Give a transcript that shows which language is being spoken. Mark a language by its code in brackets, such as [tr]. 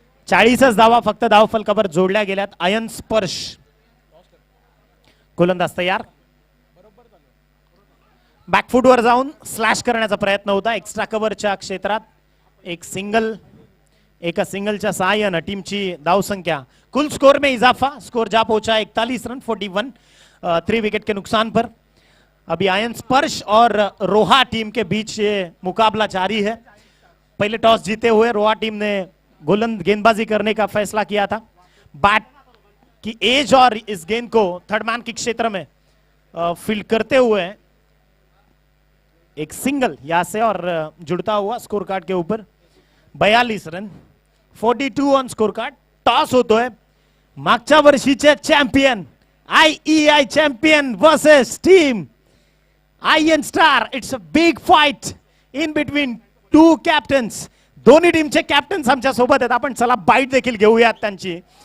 [mr] 40च धावा फक्त धावफलकावर जोडल्या गेल्यात. आयन स्पर्श. गोलंदाज तयार. बॅकफुटवर जाऊन स्लॅश करण्याचा प्रयत्न होता. एक्स्ट्रा कव्हरच्या क्षेत्रात एक सिंगल. एका सिंगलच्या सहाय्यानं टीमची धावसंख्या [hi] कुल स्कोर में इजाफा. स्कोर जा पहुंचा 41 रन 41 3 विकेट के नुकसान पर. अभी आयन स्पर्श और रोहा टीम के बीच ये मुकाबला जारी है. पहले टॉस जीते हुए रोहा टीम ने गेंदबाजी करने का फैसला किया था. बैट की एज और इस गेंद को थर्ड मैन के क्षेत्र में फील्ड करते हुए एक सिंगल यहां से और जुड़ता हुआ स्कोर कार्ड के ऊपर 42 run [en] 42 on score card. [mr] Toss होतोय. मागच्या वर्षीचे champion IEI champion versus team IN star. [en] It's a big fight in between 2 captains. [mr] दोन्ही टीमचे कॅप्टन्स आमच्या सोबत आहेत. आपण चला बाईट देखील घेऊयात त्यांची.